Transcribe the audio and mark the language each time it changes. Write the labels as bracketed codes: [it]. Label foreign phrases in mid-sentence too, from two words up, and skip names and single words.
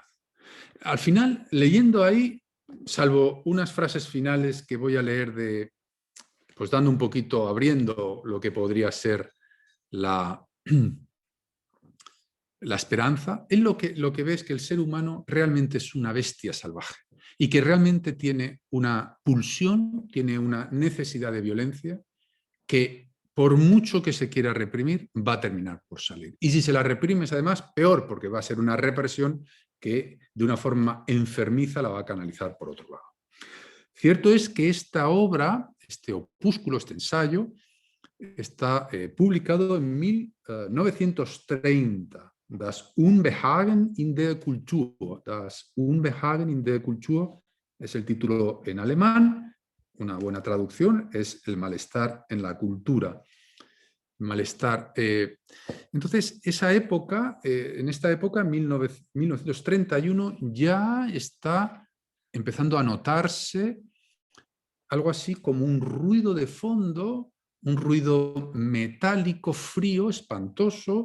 [es] Al final, leyendo ahí, salvo unas frases finales que voy a leer pues dando un poquito, abriendo lo que podría ser la esperanza, él lo que ve es que el ser humano realmente es una bestia salvaje y que realmente tiene una pulsión, tiene una necesidad de violencia que por mucho que se quiera reprimir, va a terminar por salir. Y si se la reprimes, además, peor, porque va a ser una represión que de una forma enfermiza la va a canalizar por otro lado. Cierto es que esta obra, este opúsculo, este ensayo, está publicado en 1930. Das Unbehagen in der Kultur. Das Unbehagen in der Kultur es el título en alemán. Una buena traducción es el malestar en la cultura. Malestar. Entonces, esa época, en esta época, 1931, ya está empezando a notarse algo así como un ruido de fondo, un ruido metálico, frío, espantoso.